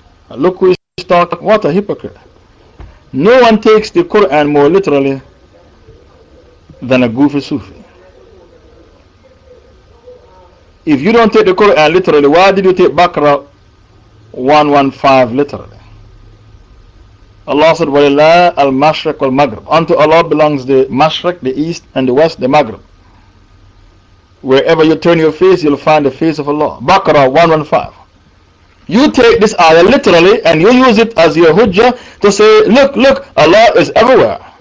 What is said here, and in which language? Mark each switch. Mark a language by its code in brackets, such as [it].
[en] Look who is talking. What a hypocrite. No one takes the Quran more literally than a goofy Sufi. if you don't take the Quran literally, why did you take Baqarah 115 literally? Allah said, [ar] وَلِلَّهِ الْمَشْرِقُ وَالْمَغْرِبُ. [en] Unto Allah belongs the Mashriq, the East, and the West, the Maghrib. Wherever you turn your face, you'll find the face of Allah. Baqarah 115. You take this ayah literally and you use it as your hujjah to say, look, look, Allah is everywhere.